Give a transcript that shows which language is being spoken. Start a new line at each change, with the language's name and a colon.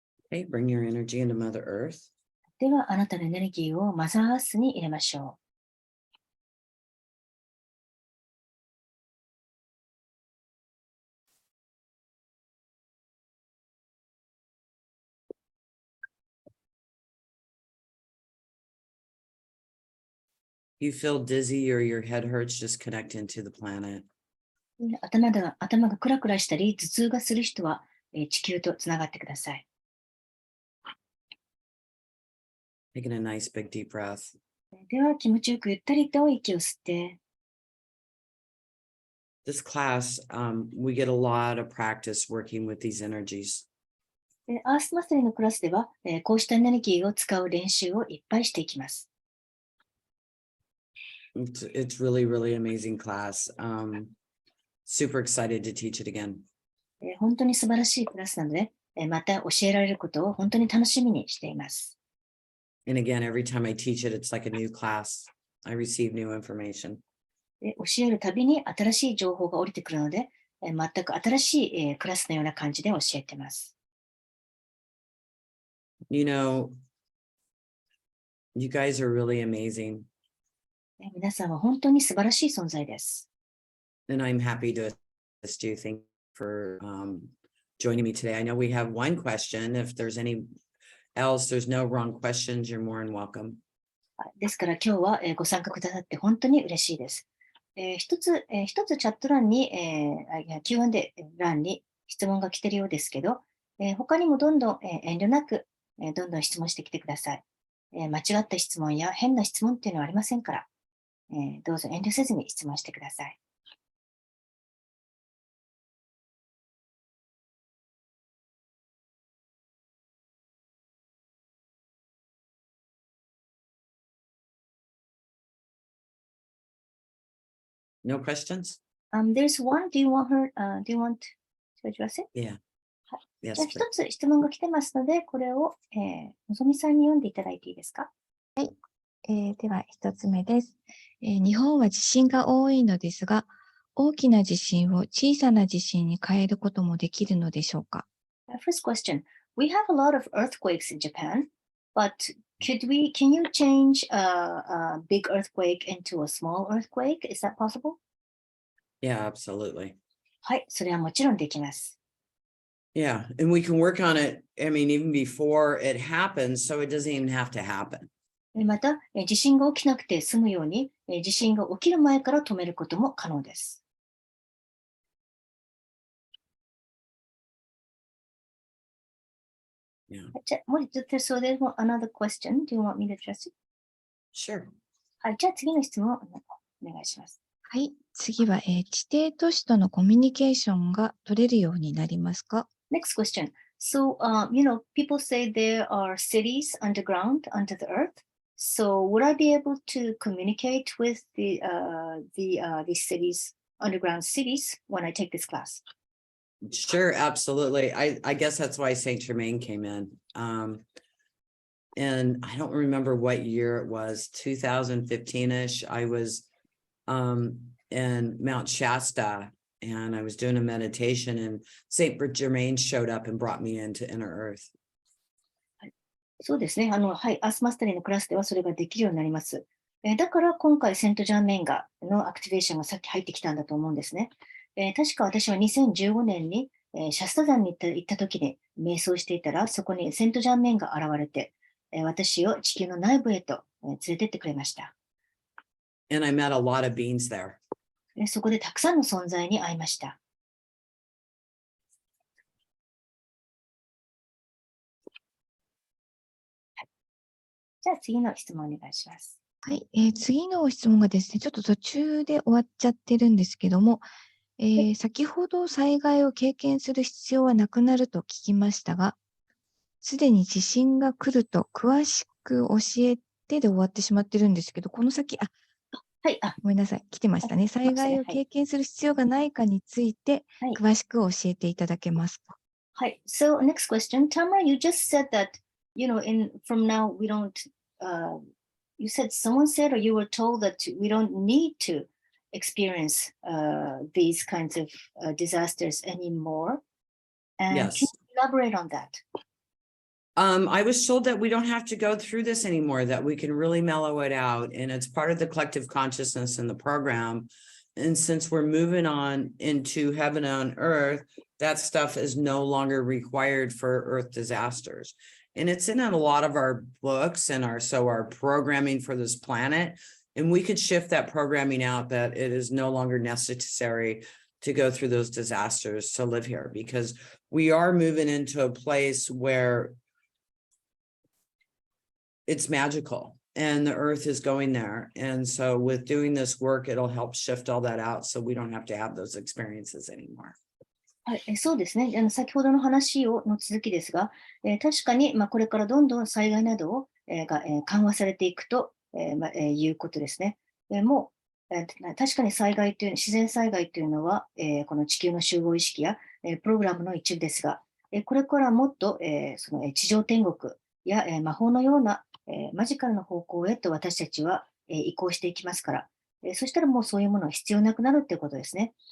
English: Okay, bring your energy into Mother Earth.
Japanese: では、あなたのエネルギーをマザーアースに入れましょ
English: You feel dizzy or your head hurts, just connect into the planet.
Japanese: う。頭がクラクラしたり、頭痛がする人は、地球とつながってください。
English: Taking a nice big deep breath.
Japanese: では、気持ちよくゆったりと息を吸って、
English: This class, we get a lot of practice working with these energies.
Japanese: アースマスタリーのクラスでは、こうしたエネルギーを使う練習をいっぱいしていきます。
English: It's really, really amazing class. Super excited to teach it again.
Japanese: 本当に素晴らしいクラスなので、また教えられることを本当に楽しみにしています。
English: And again, every time I teach it, it's like a new class. I receive new information.
Japanese: 教えるたびに新しい情報が降りてくるので、全く新しい、クラスのような感じで教えています。
English: You know, you guys are really amazing.
Japanese: 皆さんは本当に素晴らしい存在です。
English: And I'm happy to assist you. Thank you for joining me today. I know we have one question. If there's any else, there's no wrong questions. You're more than welcome.
Japanese: ですから今日は、ご参加くださって本当に嬉しいです。一つチャット欄に、Q&A 欄に質問が来ているようですけど、他にもどんどん、遠慮なく、どんどん質問してきてください。間違った質問や変な質問っていうのはありませんから、どうぞ遠慮せずに質問してください。
English: No questions? There's one. Do you want to address it? Yeah.
Japanese: はい。
English: Yes.
Japanese: じゃあ一つ質問が来てますので、これを、のぞみさんに読んでいただいていいですか？では一つ目です。日本は地震が多いのですが、大きな地震を小さな地震に変えることもできるのでしょうか？
English: First question. We have a lot of earthquakes in Japan, but can you change a big earthquake into a small earthquake? Is that possible? Yeah, absolutely.
Japanese: はい、それはもちろんできます。
English: Yeah. And we can work on it. I mean, even before it happens, so it doesn't even have to happen.
Japanese: また、地震が起きなくて済むように、地震が起きる前から止めることも可能です。
English: Yeah.
Japanese: じゃあ、もう一つ、
English: so there's another question. Do you want me to address it? Sure.
Japanese: はい、じゃあ次の質問をお願いします。はい、次は、地底都市とのコミュニケーションが取れるようになりますか？
English: Next question. So, people say there are cities underground, under the earth. So, would I be able to communicate with these cities, underground cities, when I take this class? Sure, absolutely. I guess that's why Saint Germain came in. And I don't remember what year it was, 2015-ish. I was in Mount Shasta and I was doing a meditation and Saint Germain showed up and brought me into Inner Earth.
Japanese: そうですね。はい、アースマスタリーのクラスではそれができるようになります。だから今回セントジャーメインのアクティベーションがさっき入ってきたんだと思うんですね。確か私は2015年に、シャスタ山に行った時に瞑想していたら、そこにセントジャーメインが現れて、私を地球の内部へと、連れてってくれました。
English: And I met a lot of beings there.
Japanese: そこでたくさんの存在に会いました。じゃあ次の質問お願いします。はい、次の質問がですね、ちょっと途中で終わっちゃってるんですけども、先ほど災害を経験する必要はなくなると聞きましたが、すでに地震が来ると詳しく教えてで終わってしまってるんですけど、この先、はい、ごめんなさい、来てましたね。災害を経験する必要がないかについて、詳しく教えていただけますか。はい。
English: So next question, Tamara, you just said that, from now we don't, you said someone said or you were told that we don't need to experience these kinds of disasters anymore. And Yes. can you elaborate on that? I was told that we don't have to go through this anymore, that we can really mellow it out. And it's part of the collective consciousness in the program. And since we're moving on into heaven on earth, that stuff is no longer required for earth disasters. And it's in a lot of our books and our programming for this planet. And we could shift that programming out, that it is no longer necessary to go through those disasters to live here, because we are moving into a place where it's magical and the earth is going there. And so with doing this work, it'll help shift all that out so we don't have to have those experiences anymore.
Japanese: はい、そうですね。先ほどの話の続きですが、確かに、これからどんどん災害などを、が緩和されていくと、いうことですね。もう、確かに自然災害というのは、この地球の集合意識や、プログラムの一部ですが、これからもっと、その地上天国や、魔法のような、マジカルな方向へと私たちは、移行していきますから、そしたらもうそういうものは必要なくなるということですね。